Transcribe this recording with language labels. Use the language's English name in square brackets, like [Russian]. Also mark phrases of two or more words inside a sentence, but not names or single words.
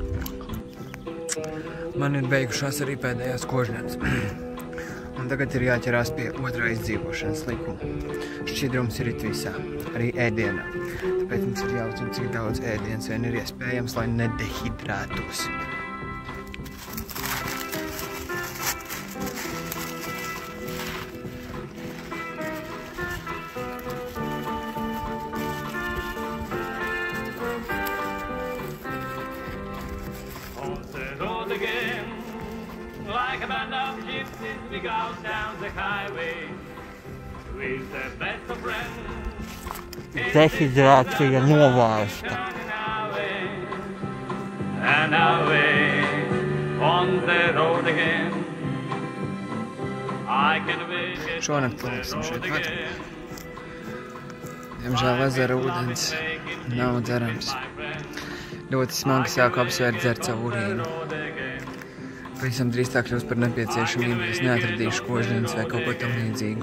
[Latvian] Man ir beigušās arī pēdējās kožņas. Un tagad ir jāķerās pie otrā izdzīvošanas likuma. Šķidrums ir it visā, arī ēdienā. Tāpēc mums ir jāuzzina, cik daudz ēdienas vien ir iespējams, lai nedehidrētos. [English] Like a band of gypsies, we go down the highway with the best of friends. [Latvian] Dehidrācija novērsta. [English] And away on the road again. I can wait. [Latvian] Šonakt paliksim šeit pat. Diemžēl ezera ūdens nav dzerams. Ļoti smagi sāku apsvērt dzert savu urīnu. Pavisam drīz tā kļūst par nepieciešamību, ja es neatradīšu kožņas vai kaut ko tam līdzīgu.